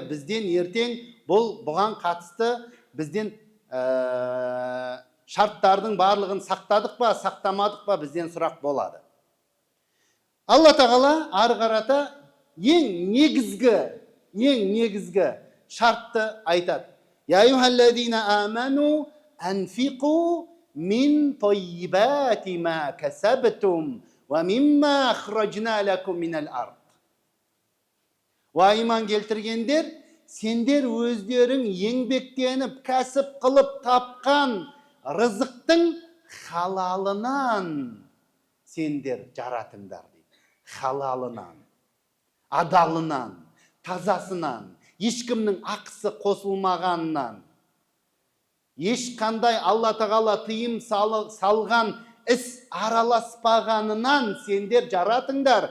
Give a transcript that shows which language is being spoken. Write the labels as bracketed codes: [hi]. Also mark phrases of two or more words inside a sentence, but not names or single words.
[kk] Бізден ертең бұған қатысты бізден шарттардың барлығын сақтадық па, сақтамадық па, бізден сұрақ болады. Алла тағала ары қарата ең негізгі шартты айтады. [ar] يا أيها الذين آمنوا أنفقوا من طيبات ما كسبتم ومما أخرجنا لكم من الأرض. [kk] Ва иман келтіргендер, сендер өздерің еңбектеніп, кәсіп қылып тапқан рызықтың халалынан сендер жаратыңдар дейді. Халалынан, адалынан, тазасынан, ешкімнің ақысы қосылмағанынан, ешқандай Алла тағала тыйым салған іс араласпағанынан сендер жаратыңдар.